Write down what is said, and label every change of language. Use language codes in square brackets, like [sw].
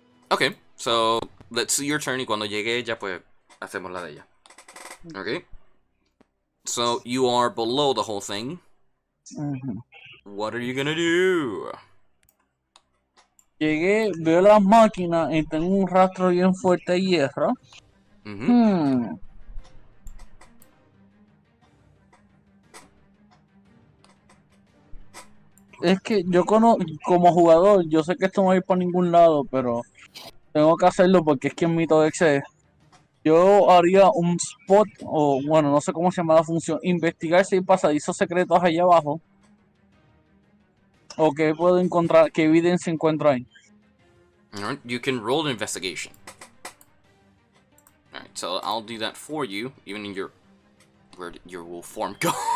[en] Okay, so let's do your turn [es] y cuando llegue ella, pues hacemos la de ella. [en] Okay. So you are below the whole thing. What are you gonna do? [es] Llegué, veo las máquinas y tengo un rastro bien fuerte de hierro. [en] Mm-hmm. [es] Es que yo como jugador, yo sé que esto no va a ir para ningún lado, pero tengo que hacerlo porque es que en mi Todex yo haría un spot, o bueno, no sé cómo se llama la función, investigar si hay pasadizos secretos allá abajo, o qué puedo encontrar, qué evidencia encuentro ahí. [en] Alright, you can roll an investigation. Alright, so I'll do that for you, even in your... Where did your wolf form go?